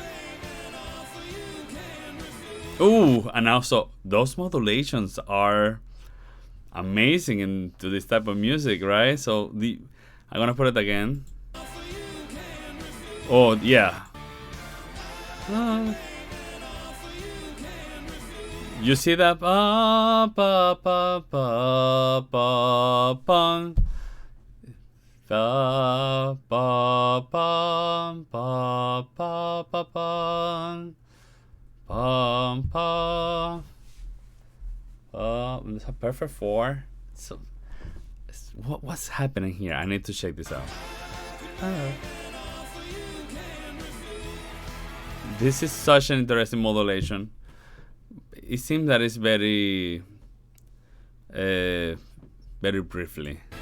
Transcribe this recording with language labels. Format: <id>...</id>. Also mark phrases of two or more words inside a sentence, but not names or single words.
<en>Ooh, and also those modulations are amazing into this type of music, right? So I'm gonna put it again. Oh yeah. You see that? Pa pa pa pa pa pa. Pa pa pa pa pa pa pa. Pam pa. It's a perfect 4. So, what's happening here? I need to check this out. This is such an interesting modulation. It seems that it's very briefly.</en>